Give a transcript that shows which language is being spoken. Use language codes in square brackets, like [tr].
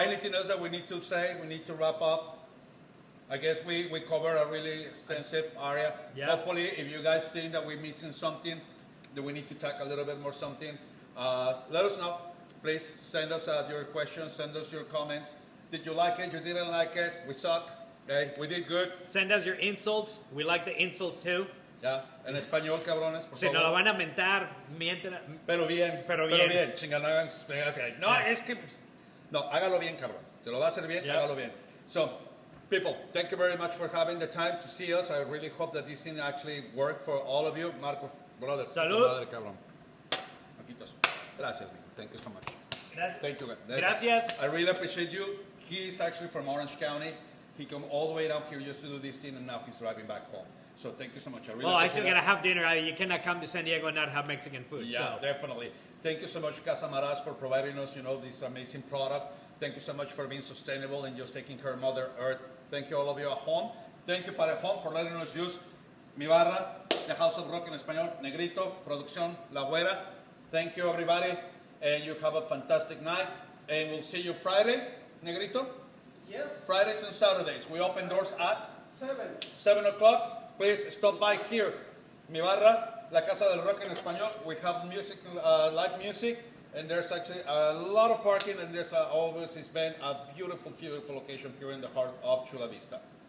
[en] anything else that we need to say? We need to wrap up. I guess we cover a really extensive area. Yeah. Hopefully, if you guys think that we're missing something, that we need to talk a little bit more something, let us know. Please send us your questions, send us your comments. Did you like it? You didn't like it? We suck. Okay, we did good. Send us your insults. We like the insults too. [es] Ya, en español, cabrones, por Si favor. nos lo van a mentar, mienten. Pero bien. Chingan, no, es que... No, hágalo bien, cabrón. Se lo va a hacer bien, hágalo bien. [en] So, people, thank you very much for having the time to see us. I really hope that this thing actually worked for all of you. Marco, brother. [es] Salud. Madre, cabrón. Marquitos. Gracias, amigo. [en] Thank you so much. [es] Gracias. [en] Thank you. [es] Gracias. [en] I really appreciate you. He's actually from Orange County. He came all the way down here just to do this thing, and now he's driving back home. So thank you so much. I really I appreciate still that. gotta have dinner. You cannot come to San Diego and not have Mexican food. Yeah, so. definitely. Thank you so much, Casa Amaras, for providing us, this amazing product. Thank you so much for being sustainable and just taking care of Mother Earth. Thank you all of you at home. Thank you, para home, for letting us use mi barra, the House of Rock en español, Negrito, Producción, La Güera. Thank you, everybody, and you have a fantastic night. And we'll see you Friday, Negrito? Yes. Fridays and Saturdays. We open doors at 7 o'clock. Please stop by here. [es] Mi barra, La Casa del Rock en español. [en] We have music, live music, and there's actually a lot of parking, and there's always it's been a beautiful, beautiful location here in the heart of Chula Vista.